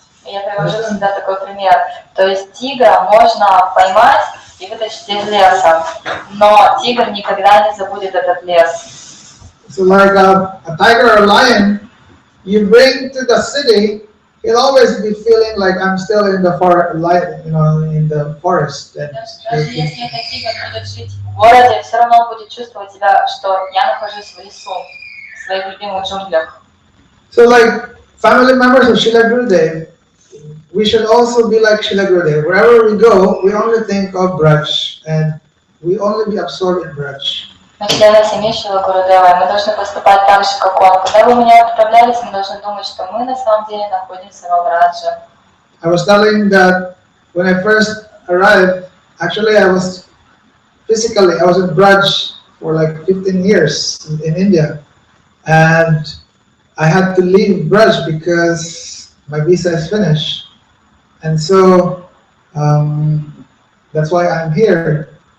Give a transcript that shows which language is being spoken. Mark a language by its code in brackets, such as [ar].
[ru] Я привожу всегда такой пример. То есть тигра можно поймать и вытащить из леса. Но тигр никогда не забудет этот лес. [en] So like a tiger or a lion, you bring to the city, he'll always be feeling like I'm still in the in the forest. And [ru] Даже если этот тигр будет жить в городе, все равно он будет чувствовать себя, что я нахожусь в лесу, в своих любимых джунглях. [en] so like family members of Srila Gurudev, we should also be like Srila Gurudev. Wherever we go, we only think of Braj and we only be absorbed in Braj. [ru] Мы члены семьи Шрила Гурудева, мы должны поступать так же, как он. Когда бы мы ни отправлялись, мы должны думать, что мы на самом деле находимся во Брадже. [en] I was telling that when I first arrived, actually I was in Braj for like 15 years in India, and I had to leave Braj because my visa is finished, and so that's why I'm here.